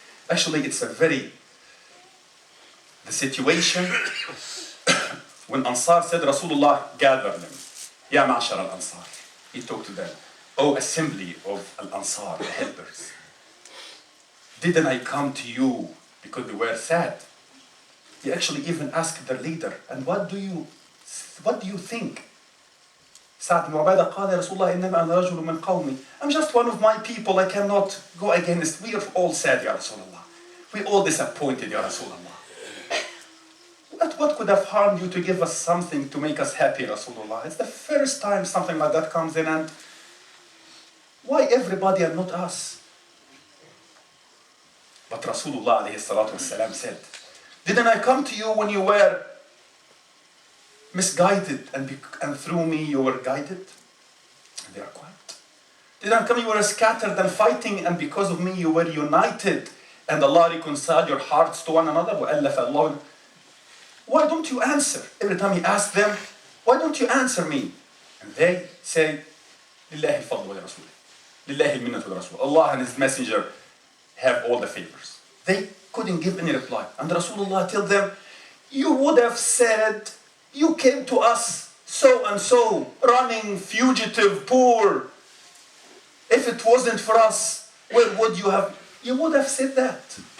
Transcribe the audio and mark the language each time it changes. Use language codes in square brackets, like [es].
[en] Actually, it's the situation when Ansar said, Rasulullah gathered them. [ar] Ya ma'ashar al-Ansar. [en] He talked to them. Oh, assembly of Al-Ansar, the helpers. Didn't I come to you because they were sad? He actually even asked their leader, and what do you think? [ar] Sa'd ibn Ubadah قال يا رسول الله إنما أنا رجل من قومي. [en] I'm just one of my people. I cannot go against. We are all sad, Ya Rasulullah. We all disappointed, Ya Rasulullah. What could have harmed you to give us something to make us happy, Rasulullah? It's the first time something like that comes in, and why everybody and not us? But Rasulullah alayhi salatu wasalam said, didn't I come to you when you were misguided, and through me you were guided? And they are quiet. Didn't I come you were scattered and fighting, and because of me you were united, and Allah reconciled your hearts to one another? [ar] وَأَلَّفَ اللَّهُ. [en] Why don't you answer? Every time he asks them, why don't you answer me? And they say, [ar] لِلَّهِ الْفَضْلُ وَلِرَسُولِهِ لِلَّهِ الْمِنَّةُ وَلِرَسُولِهِ. [en] Allah and His Messenger have all the favors. They couldn't give any reply. And Rasulullah told them, you would have said, you came to us so and so, running, fugitive, poor. If it wasn't for us, where would you have? You would have said that.